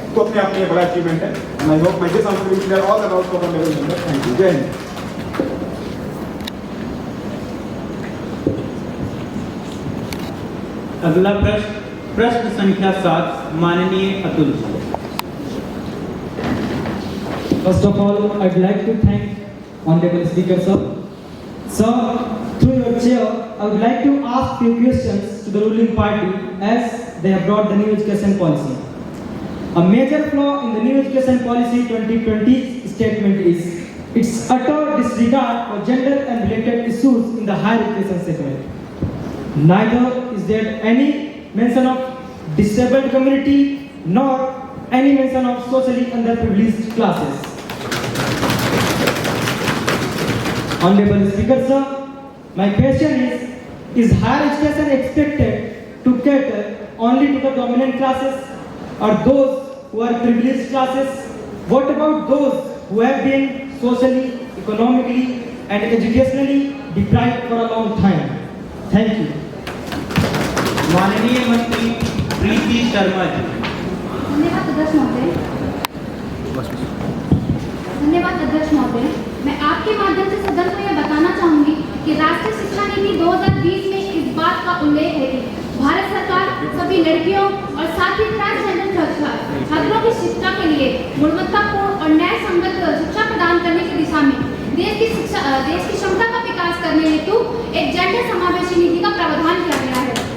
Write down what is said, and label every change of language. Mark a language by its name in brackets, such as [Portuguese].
[Hindi] तो अपने आप में बड़ा अचीवमेंट है। [English] I hope my this answer will clear all the doubts for मेरे member. Thank you. [Hindi] जय हिंद। अगला प्रश्न संख्या 7 माननीय Atul ji. [English] First of all, I'd like to thank Honorable Speaker sir. Sir, through your chair, I would like to ask few questions to the ruling party as they have brought the new education policy. A major flaw in the new education policy 2020 statement is its utter disregard for gender and related issues in the higher education segment. Neither is there any mention of disabled community nor any mention of socially underprivileged classes. Honorable Speaker sir, my question is higher education expected to cater only to the dominant classes or those who are privileged classes? What about those who have been socially, economically and educationally deprived for a long time? Thank you. [Hindi] माननीय मंत्री प्रीति शर्मा जी। धन्यवाद अध्यक्ष महोदय। धन्यवाद अध्यक्ष महोदय। मैं आपके माध्यम से सदन को यह बताना चाहूंगी कि राष्ट्रीय शिक्षा नीति 2020 में इस बात का उल्लेख है कि भारत सरकार सभी लड़कियों और साथ ही ट्रांसजेंडर छात्रों की शिक्षा के लिए गुणवत्तापूर्ण और न्याय संगत शिक्षा प्रदान करने की दिशा में देश की क्षमता का विकास करने हेतु एक जेंडर समावेशी नीति का प्रावधान किया गया है।